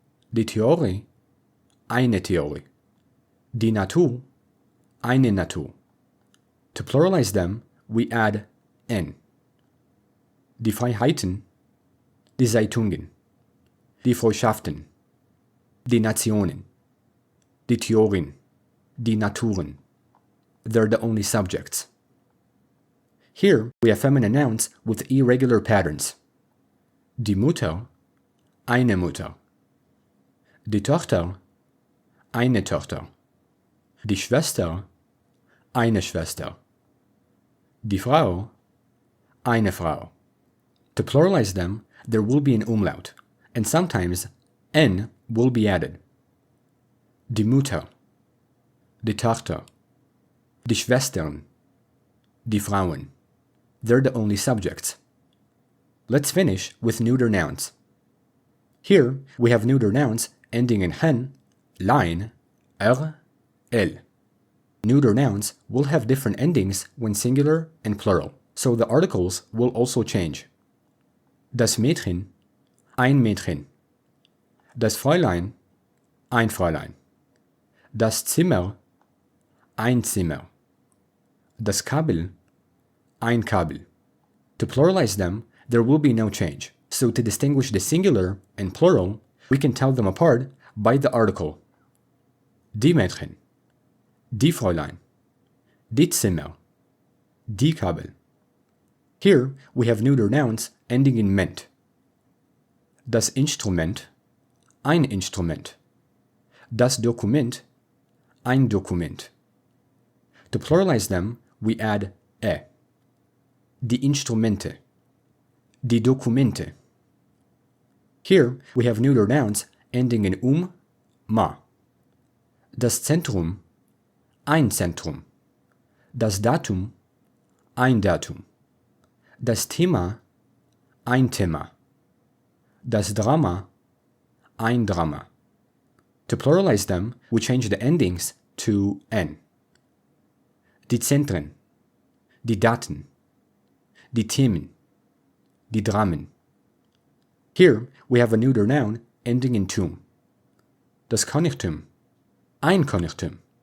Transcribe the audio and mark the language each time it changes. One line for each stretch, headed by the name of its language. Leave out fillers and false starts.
German: Die Theorie, eine Theorie. Die Natur, eine Natur.
English: To pluralize them, we add n.
German: Die Freiheiten, die Zeitungen. die Freundschaften, die Nationen, die Theorien, die Naturen.
English: They're the only subjects. Here we have feminine nouns with irregular patterns.
German: Die Mutter, eine Mutter. Die Tochter, eine Tochter. Die Schwester, eine Schwester. Die Frau, eine Frau.
English: To pluralize them, there will be an umlaut, and sometimes n will be added.
German: Die Mutter, die Tochter, die Schwestern, die Frauen.
English: They're the only subjects. Let's finish with neuter nouns. Here we have neuter nouns ending in hen, line, l. Neuter nouns will have different endings when singular and plural, so the articles will also change.
German: Das Mädchen, ein Mädchen. Das Fräulein, ein Fräulein. Das Zimmer, ein Zimmer. Das Kabel, ein Kabel.
English: To pluralize them, there will be no change. So to distinguish the singular and plural, we can tell them apart by the article.
German: Die Mädchen, die Fräulein, die Zimmer, die Kabel.
English: Here we have neuter nouns ending in ment.
German: Das Instrument, ein Instrument. Das Dokument, ein Dokument.
English: To pluralize them, we add e.
German: Die Instrumente, die Dokumente.
English: Here we have neuter nouns ending in ma.
German: Das Zentrum, ein Zentrum. Das Datum, ein Datum. Das Thema, ein Thema. Das Drama, ein Drama.
English: To pluralize them, we change the endings to n.
German: Die Zentren, die Daten, die Themen, die Dramen.
English: Here we have a neuter noun ending in tum.
German: Das Konigtum, ein Konigtum.